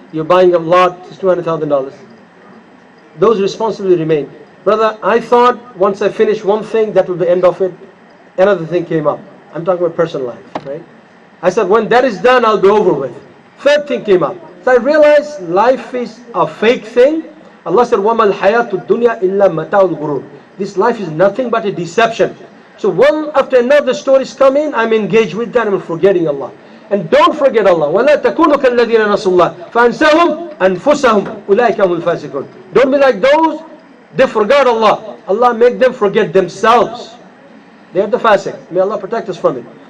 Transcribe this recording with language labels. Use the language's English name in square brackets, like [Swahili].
[English] You're buying a lot, it's $200,000. Those responsibilities remain. Brother, I thought once I finish one thing, that will be the end of it. Another thing came up. I'm talking about personal life, right? I said, when that is done, I'll be over with. Third thing came up. So I realized life is a fake thing. Allah said, [Arabic] وَمَا الْحَيَاةُ الدُّنْيَا إِلَّا مَتَاعُ الْغُرُورِ. [English] This life is nothing but a deception. So one after another stories come in, I'm engaged with that, I'm forgetting Allah. And don't forget Allah. [Arabic] وَلَا تَكُونُوا كَالَّذِينَ نَسُوا اللَّهَ فَأَنْسَاهُمْ أَنفُسَهُمْ أُولَٰئِكَ هُمُ الْفَاسِقُونَ. [English] Don't be like those, they forgot Allah. Allah make them forget themselves. They are the fasiq. May Allah protect us from it.